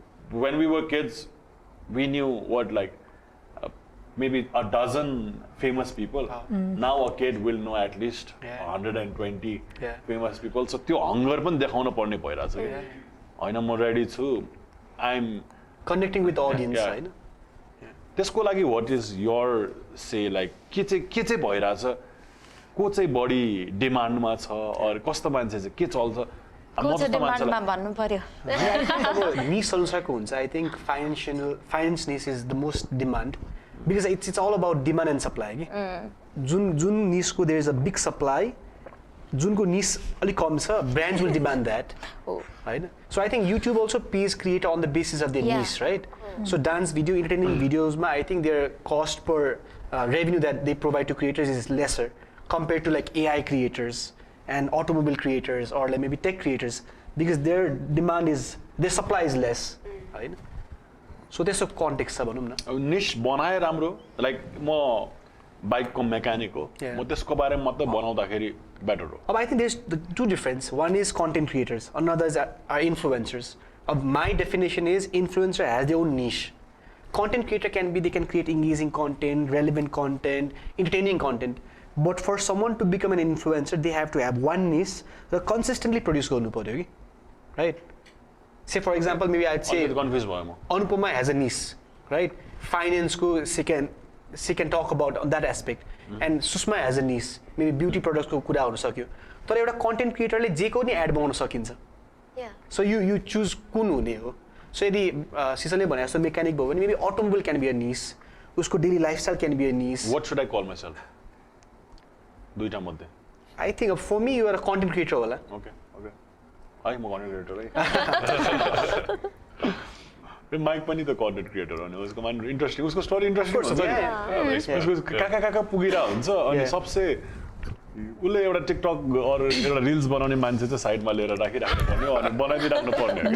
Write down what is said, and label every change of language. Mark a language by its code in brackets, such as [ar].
[en] When we were kids, we knew what, like, maybe a dozen famous people. Now a kid will know at least 120 famous people. [ne] So त्यो hunger पनि देखाउन पर्ने भइराछ के हैन म ready छु [en] I'm connecting with the audience हैन [ne] त्यसको लागि [en] what is your say like [ne] के चाहिँ भइराछ को चाहिँ बढी डिमान्डमा छ अर कस्तो मान्छे चाहिँ के चल्छ को चाहिँ डिमान्डमा भन्नु पर्यो अब निश अनुसारको हुन्छ [en] I think finance niche is the most demand because it's all about demand and supply के जुन niche को there is a big supply जुनको niche अलि कम छ brands will demand that हैन so I think YouTube also pays creator on the basis of their niche right so dance video entertaining videos ma I think their cost per revenue that they provide to creators is lesser compared to like AI creators and automobile creators or like maybe tech creators because their demand is their supply is less हैन so [ne] त्यसको context छ भनौं न निश बनाए राम्रो like म बाइकको मेकानिक हो म त्यसको बारेमा मात्र बनाउँदाखेरि बेटर हो [en] अब I think there's the two difference one is content creators another is are influencers my definition is influencer has their own niche content creator can be they can create engaging content relevant content entertaining content but for someone to become an influencer they have to have one niche that consistently produce गर्नु पर्यो कि right say for example maybe I'd say [ne] confused भयो म [en] Anupama has a niche right finance ko she can talk about on that aspect and Susma has a niche maybe beauty products को कुरा हुन सक्यो [ne] तर एउटा कन्टेन्ट क्रिएटरले जे को नि एड बनाउन सकिन्छ [en] so you choose कुन हुने हो so यदि सिसले भने जस्तो मेकानिक भयो भने maybe automobile can be a niche उसको daily lifestyle can be a niche what should I call myself [ne] दुईटा मध्ये [en] I think for me you are a content creator होला okay I am a content creator right [ne] mic पनि त content creator हो नि उसको मान इन्ट्रेस्टिङ उसको स्टोरी इन्ट्रेस्टिङ हुन्छ नि उसको काका पुगिरा हुन्छ अनि सबसे उले एउटा टिकटक अर एउटा रिल्स बनाउने मान्छे चाहिँ साइडमा लिएर राखिराख्नु पर्ने अनि बनाइदिराख्नु पर्ने